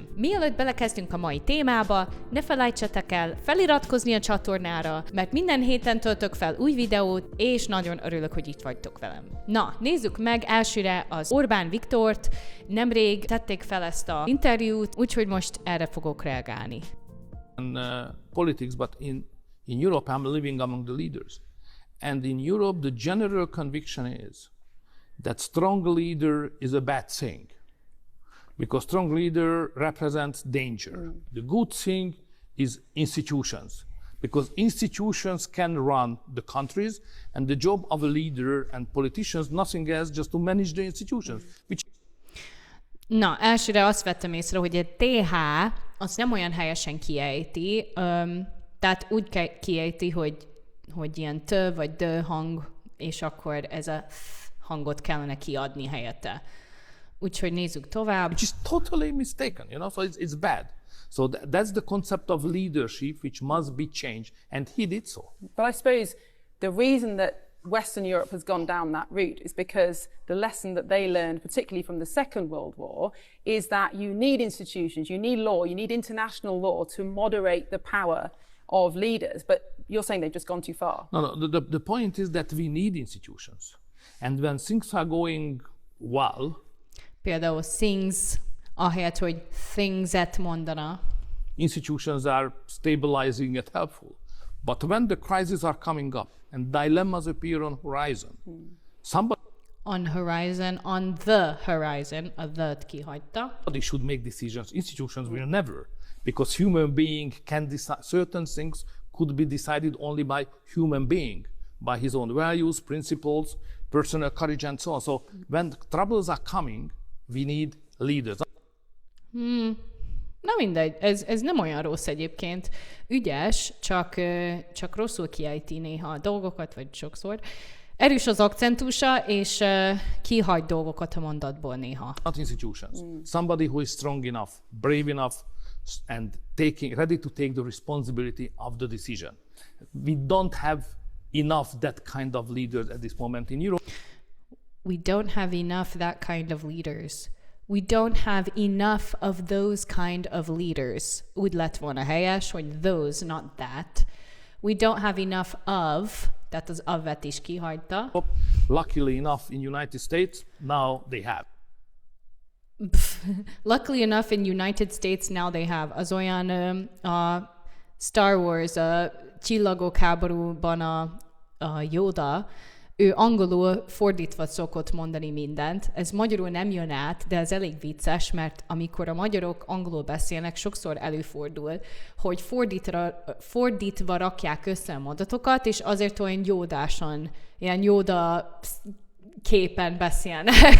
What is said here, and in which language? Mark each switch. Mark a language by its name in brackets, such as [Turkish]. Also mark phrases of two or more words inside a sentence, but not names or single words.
[Hungarian] Mielőtt belekezdünk a mai témába, ne felejtsetek el feliratkozni a csatornára, mert minden héten töltök fel új videót, és nagyon örülök, hogy itt vagytok velem. Na, nézzük meg elsőre az Orbán Viktort. Nemrég tették fel ezt az interjút, úgyhogy most erre fogok reagálni. [English] Politics, but in Europe I'm living among the leaders. And in Europe the general conviction is that strong leader is a bad thing, because strong leader represents danger. The good thing is institutions, because institutions can run the countries, and the job of a leader and politicians, nothing else, just to manage the institutions. [Hungarian] Na, elsőre azt vettem észre, hogy a TH azt nem olyan helyesen kiejti, tehát úgy kiejti, hogy ilyen t vagy d hang, és akkor ez a hangot kellene kiadni helyette. Úgyhogy nézzük tovább. [English] Which is totally mistaken, you know, so it's bad. So that's the concept of leadership which must be changed, and he did so. But I suppose the reason that Western Europe has gone down that route is because the lesson that they learned, particularly from the Second World War, is that you need institutions, you need law, you need international law to moderate the power of leaders. But you're saying they've just gone too far. No, the point is that we need institutions. And when things are going well... [Hungarian] Például things, ahelyett, hogy things-et mondana. [English] Institutions are stabilizing and helpful. But when the crises are coming up and dilemmas appear on horizon, On the horizon, [Hungarian] a the-t kihagyta. [English] Somebody should make decisions. Institutions will never, because human being can decide. Certain things could be decided only by human being, by his own values, principles, personal courage, and so on. So when troubles are coming, we need leaders. [Hungarian] Na mindegy, ez nem olyan rossz egyébként. Ügyes, csak rosszul kiejti néha a dolgokat, vagy sokszor. Erős az akcentusa, és kihagy dolgokat a mondatból néha. [English] Not institutions. Somebody who is strong enough, brave enough, and ready to take the responsibility of the decision. We don't have enough that kind of leaders at this moment in Europe. We don't have enough that kind of leaders. We don't have enough of those kind of leaders. [Hungarian] Úgy lett volna helyes, hogy [English] those, not that. We don't have enough of, [Hungarian] tehát az of-et is kihagyta. [English] Luckily enough in United States, now they have. Luckily enough in United States, now they have. [Hungarian] Az olyan a Star Wars, a Csillagok háborúban a Yoda, ő angolul fordítva szokott mondani mindent. Ez magyarul nem jön át, de ez elég vicces, mert amikor a magyarok angolul beszélnek, sokszor előfordul, hogy fordítva rakják össze a mondatokat, és azért olyan jódásan, ilyen Yoda képen beszélnek.